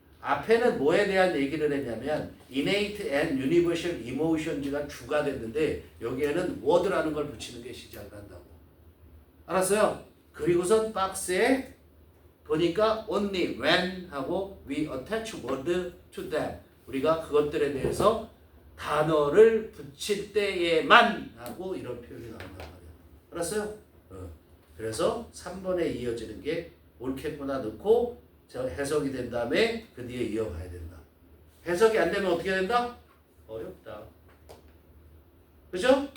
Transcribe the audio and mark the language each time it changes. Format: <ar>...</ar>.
<ko>앞에는 뭐에 대한 얘기를 했냐면</ko> <en>innate and universal emotions</en> <ko>가 주가 됐는데 여기에는 word라는 걸 붙이는 게 시작을 한다고. 알았어요? 그리고선 박스에 보니까</ko> <en>only when</en> <ko>하고</ko> <en>we attach word to them.</en> <ko>우리가 그것들에 대해서 단어를 붙일 때에만 하고 이런 표현이 나온단 말이야. 알았어요? 그래서 3번에 이어지는 게 옳겠구나 넣고 해석이 된 다음에 그 뒤에 이어가야 된다. 해석이 안 되면 어떻게 된다? 어렵다. 그죠?</ko>